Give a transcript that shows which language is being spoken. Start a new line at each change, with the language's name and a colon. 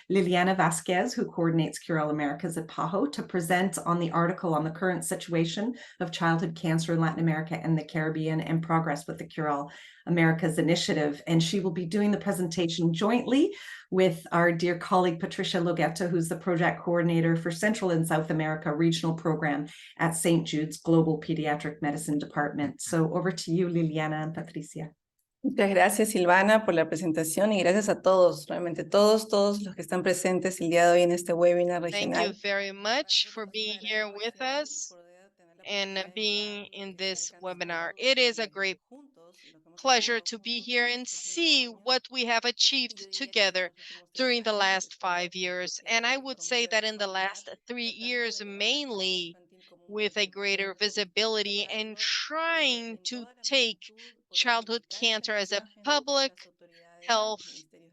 English: Liliana Vasquez, who coordinates Cure All Americas at PAHO, to present on the article on the current situation of childhood cancer in Latin America and the Caribbean and progress with the Cure All Americas initiative. And she will be doing the presentation jointly with our dear colleague, Patricia Logueta, who's the project coordinator for Central and South America regional program at St. Jude's Global Pediatric Medicine Department. So over to you, Liliana and Patricia.
Spanish: Muchas gracias, Silvana, por la presentación, y gracias a todos, realmente todos los que están presentes el día de hoy en este webinar regional.
English: Thank you very much for being here with us and being in this webinar. It is a great pleasure to be here and see what we have achieved together during the last 5 years. And I would say that in the last 3 years, mainly with a greater visibility and trying to take childhood cancer as a public health